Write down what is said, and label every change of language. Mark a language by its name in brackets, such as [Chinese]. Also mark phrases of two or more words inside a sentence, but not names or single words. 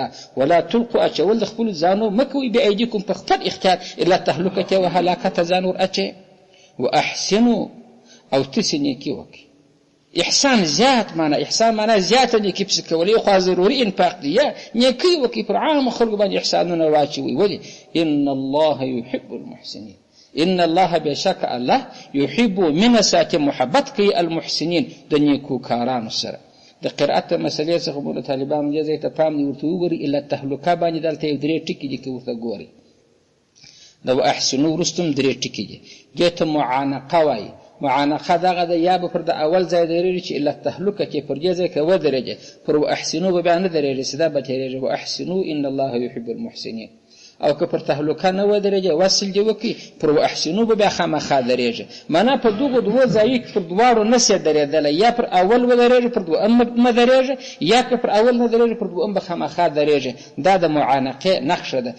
[Arabic] ولا تلقوا، [Pashto] اچول د خپلو ځانو مه کوئ بایدیکم په خپل اختیار [Arabic] الا تهلکة [Pashto] و هلاکت ته ځان ور اچئ. واحسنوا، او تاسې نیکي وکړئ. احسان زیات معنی، احسان معنی زیاته نیکي پسې کول، یو خوا ضروري انفاق دی، یا نیکي وکړئ پر عامو خلکو باندې احسانونه واچوئ. ولې؟ [Arabic] ان الله يحب المحسنين، ان الله [Pashto] بشک الله يحب من ساته محبت کوي المحسنين د نیکو کارانو سره. د قرأت مسلې څخه موږ طالبانو دې ځای ته پام دې ورته وګورئ. [Arabic] الا تهلکه [Pashto] باندې دلته یو درې ټکي دي که ورته ګورئ. د واحسنو وروسته هم درې ټکي دي. دې ته معانقه وایي. معانقه دغه ده، یا به پر د اول ځای درېږي چې [Arabic] الا تهلکه [Pashto] چې پر دې ځای که ودرېږي، پر واحسنو به بیا نه درېږي، سدا به تېرېږي. [Arabic] واحسنو ان الله يحب المحسنين. [Pashto] او که پر تهلکه نه ودرېږي، وصل دې وکړي، پر واحسنو به بیا خامخا درېږي. معنا په دغو دوو ځایو کې پر دواړو نسې درېدلی، یا پر اول ودرېږي پر دویم مه درېږي، یا که پر اول نه درېږي پر دویم به خامخا درېږي. دا د معانقې نقشه ده.